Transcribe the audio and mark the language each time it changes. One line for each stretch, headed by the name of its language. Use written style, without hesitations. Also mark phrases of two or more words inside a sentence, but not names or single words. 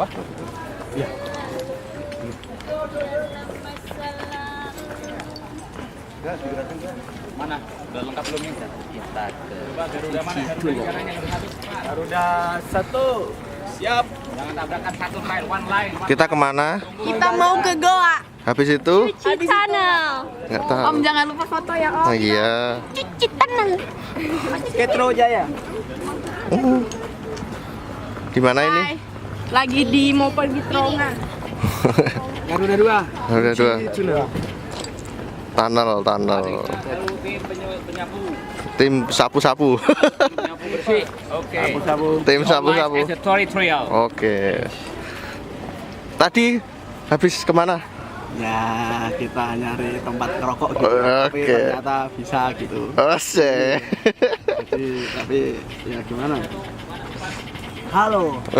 Indonesian: Iya. Mana? Udah lengkap belum ini? Kita ke Coba Garuda mana? Garuda yang habis. Garuda 1, siap. Jangan tabrakan satu line,
English: one line.
Indonesian: Kita kemana? Kita mau ke Goa. Habis itu? Cuci tunnel. Nggak tahu. Om jangan lupa foto ya Om. Oh iya. Cuci tunnel. Ketro Jaya. Di mana ini? Hai. Lagi di mau pergi terowongan. Garuda 2. Ada dua. Cina. Tunnel. Baru tim penyapu. Tim sapu-sapu. Penyapu bersih. Oke. Tim sapu-sapu.
English: As a tutorial.
Indonesian: Oke. Tadi habis kemana? Ya, kita nyari tempat ngerokok gitu. Tapi Oke. ternyata bisa gitu. Ose. Tapi ya gimana? Halo.